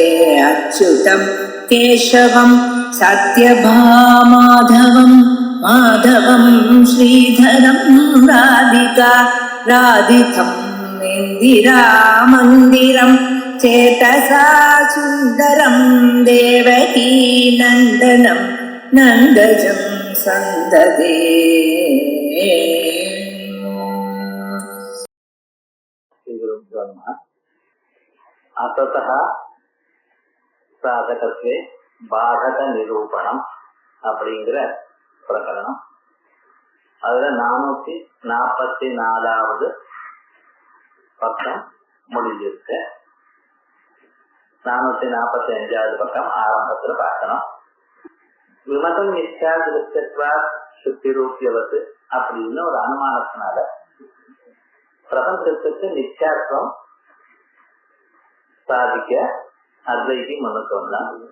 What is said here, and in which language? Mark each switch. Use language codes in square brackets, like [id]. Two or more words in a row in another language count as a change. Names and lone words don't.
[sa] अच्युतं केशवं सत्यभामाधवं माधवं श्रीधरं राधिका राधितं इन्दिरामन्दिरं चेतसा सुन्दरं देवकी नन्दनं नन्दजं सन्ददे। अतः साधकत्वे बाधक निरूपणம் [ta] அப்படிங்கிற பிரகரணம். அதுல 444வது பக்கம் முடிஞ்சிருக்கு. 445வது பக்கம் ஆரம்பத்துல பார்க்கணும். [sa] विमतम् निश्चया दृष्टत्वा शुक्ति रूप्यवत्तु [ta] அப்படின்னு ஒரு அனுமானத்தினால பிரபஞ்சத்துக்கு நிச்சயாத்வம் சாதிக்க அத்வைதி முன்னுக்கு வந்தான்.